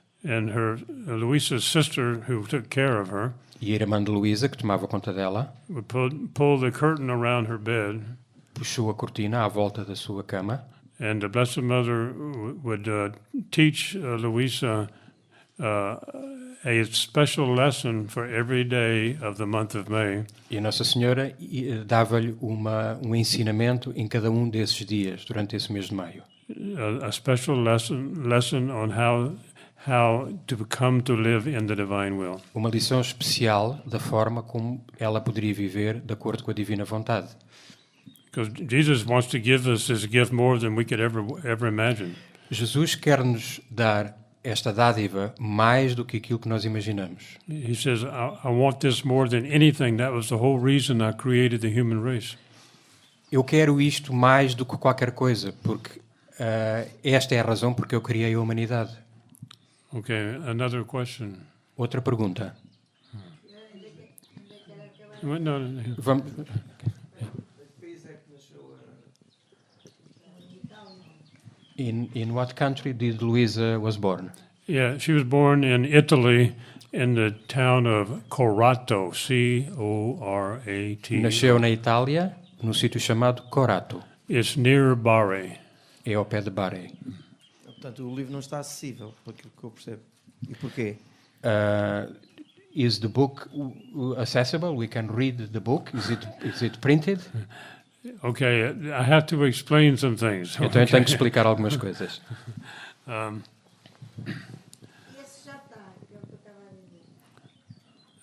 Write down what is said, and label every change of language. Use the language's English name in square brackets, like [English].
[English] And Louisa's sister, who took care of her, [Portuguese] E a irmã de Luísa, que tomava conta dela, [English] would pull the curtain around her bed, [Portuguese] puxou a cortina à volta da sua cama [English] and the Blessed Mother would teach Louisa a special lesson for every day of the month of May. [Portuguese] e a Nossa Senhora dava-lhe um ensinamento em cada um desses dias, durante esse mês de maio. [English] A special lesson on how to come to live in the divine will. [Portuguese] Uma lição especial da forma como ela poderia viver de acordo com a divina vontade. [English] Because Jesus wants to give us this gift more than we could ever imagine. [Portuguese] Jesus quer-nos dar esta dádiva mais do que aquilo que nós imaginamos. [English] He says, I want this more than anything. That was the whole reason I created the human race. [Portuguese] Eu quero isto mais do que qualquer coisa, porque esta é a razão porque eu criei a humanidade. [English] Okay, another question. [Portuguese] Outra pergunta. [English] No. [Portuguese] Vamos... [English] In what country did Luisa was born? Yeah, she was born in Italy in the town of Corato, C-O-R-A-T. [Portuguese] Nasceu na Itália, num sítio chamado Corato. [English] It's near Bari. [Portuguese] É ao pé de Bari. Portanto, o livro não está acessível, por aquilo que eu percebo. E porquê? [English] Is the book accessible? We can read the book. Is it printed? Okay, I have to explain some things. [Portuguese] Então eu tenho que explicar algumas coisas. Esse já está, é o que eu estava a dizer.